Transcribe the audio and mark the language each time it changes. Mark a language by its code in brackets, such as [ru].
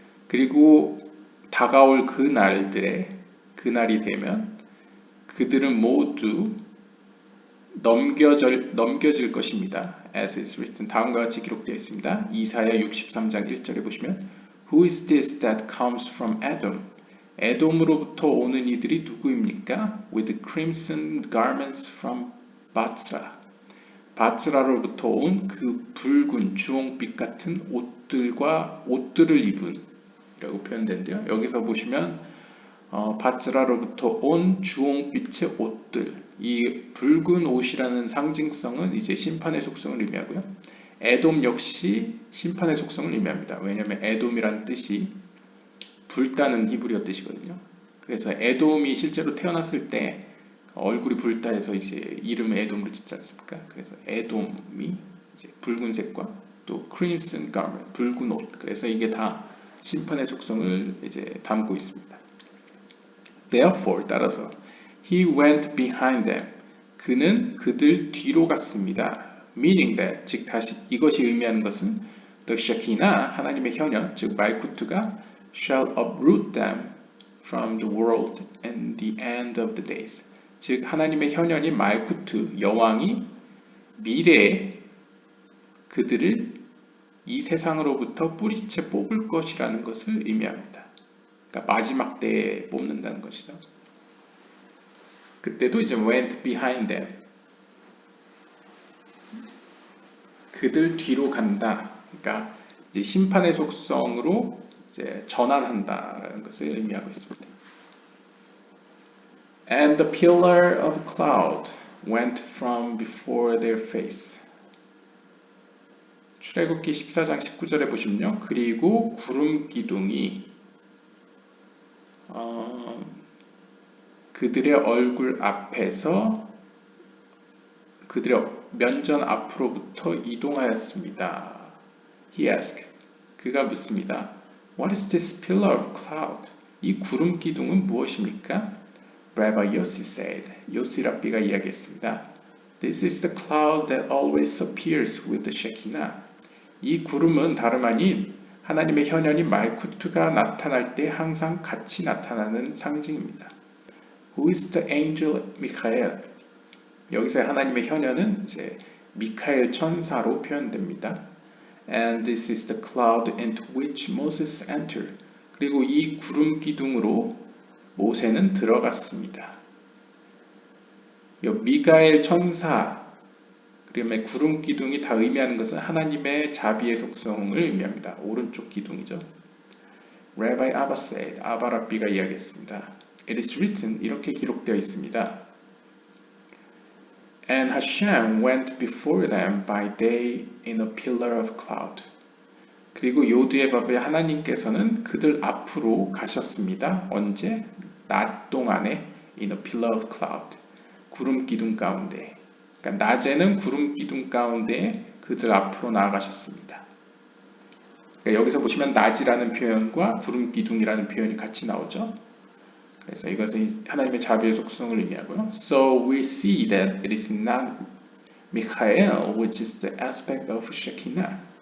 [ko] 그리고 다가올 그 날이 되면 그들은 모두 넘겨질 것입니다. [en] As is written. [ko] 다음과 같이 기록되어 있습니다. 이사야 63장 1절에 보시면 [en] Who is this that comes from Edom? [ko] 에돔으로부터 오는 이들이 누구입니까? [en] With crimson garments from 바츠라. [ko] 바츠라로부터 온 그 붉은 주홍빛 같은 옷들을 입은 이라고 표현된대요. 여기서 보시면 바츠라로부터 온 주홍빛의 옷들, 이 붉은 옷이라는 상징성은 이제 심판의 속성을 의미하고요. 에돔 역시 심판의 속성을 의미합니다. 왜냐하면 에돔이라는 뜻이 불타는 히브리어 뜻이거든요. 그래서 에돔이 실제로 태어났을 때 얼굴이 불타 해서 이제 이름을 에돔으로 짓지 않습니까? 그래서 에돔이 이제 붉은색과 또 [en] crimson garment, [ko] 붉은 옷. 그래서 이게 다 심판의 속성을 이제 담고 있습니다. [en] Therefore, [ko] 따라서 [en] he went behind them. [ko] 그는 그들 뒤로 갔습니다. [en] Meaning that, [ko] 즉 다시 이것이 의미하는 것은 [en] the Shekinah, [ko] 하나님의 현현, 즉 말쿠트가 [en] shall uproot them from the world and the end of the days. [ko] 즉 하나님의 현현인 말쿠트, 여왕이 미래에 그들을 이 세상으로부터 뿌리채 뽑을 것이라는 것을 의미합니다. 그러니까 마지막 때에 뽑는다는 것이죠. 그때도 이제 [en] went behind them. [ko] 그들 뒤로 간다. 그러니까 이제 심판의 속성으로 이제 전환한다라는 것을 의미하고 있습니다. [en] And the pillar of cloud went from before their face. [ko] 출애굽기 14장 19절에 보시면요. 그리고 구름 기둥이 그들의 얼굴 앞에서 그들의 면전 앞으로부터 이동하였습니다. [en] He asked. [ko] 그가 묻습니다. [en] What is this pillar of cloud? [ko] 이 구름 기둥은 무엇입니까? [en] Rabbi Yossi said. [ko] 요시 랍비가 이야기했습니다. [en] This is the cloud that always appears with the Shekinah. [ko] 이 구름은 다름 아닌 하나님의 현현인 말쿠트가 나타날 때 항상 같이 나타나는 상징입니다. [en] Who is the angel Michael? [ko] 여기서 하나님의 현현은 이제 미카엘 천사로 표현됩니다. [en] And this is the cloud into which Moses entered. [ko] 그리고 이 구름 기둥으로 모세는 들어갔습니다. 미가엘 천사, 그다음에 구름 기둥이 다 의미하는 것은 하나님의 자비의 속성을 의미합니다. 오른쪽 기둥이죠. [en] Rabbi Abba said, [ko] 아바 랍비가 이야기했습니다. [en] It is written, [ko] 이렇게 기록되어 있습니다. [en] And Hashem went before them by day in a pillar of cloud. [ko] 그리고 요드의 밥에 하나님께서는 그들 앞으로 가셨습니다. 언제? 낮 동안에 [en] in a pillar of cloud. [ko] 구름 기둥 가운데. 그러니까 낮에는 구름 기둥 가운데 그들 앞으로 나아가셨습니다. 그러니까 여기서 보시면 낮이라는 표현과 구름 기둥이라는 표현이 같이 나오죠. 그래서 이것은 하나님의 자비의 속성을 의미하고요. [en] So we see that it is not Michael, which is the aspect of Shekinah.